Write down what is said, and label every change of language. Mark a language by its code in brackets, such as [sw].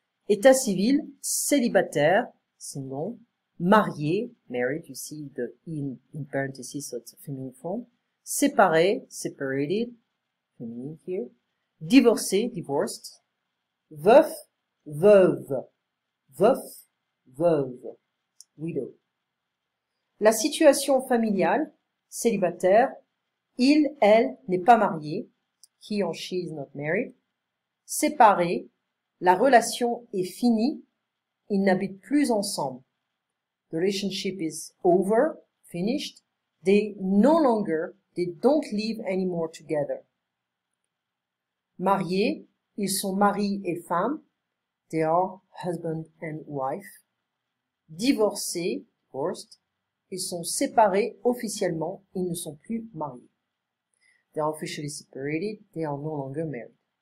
[fr] État civil, célibataire, single. [en] Marié, married, you see the in parentheses, so it's a feminine form. Séparé, separated, feminine here. [fr] Divorcé, divorced. Veuf, veuve. Veuf, veuve. Widow. La situation familiale, célibataire. Il, elle n'est pas marié. [en] He or she is not married. [fr] Séparé, la relation est finie. Ils n'habitent plus ensemble. [en] The relationship is over, finished. They don't live anymore together. [fr] Mariés, ils sont mari et femme. [en] They are husband and wife. [fr] Divorcés, divorced, ils sont séparés officiellement, ils ne sont plus mariés. [en] They are officially separated, they are no longer married.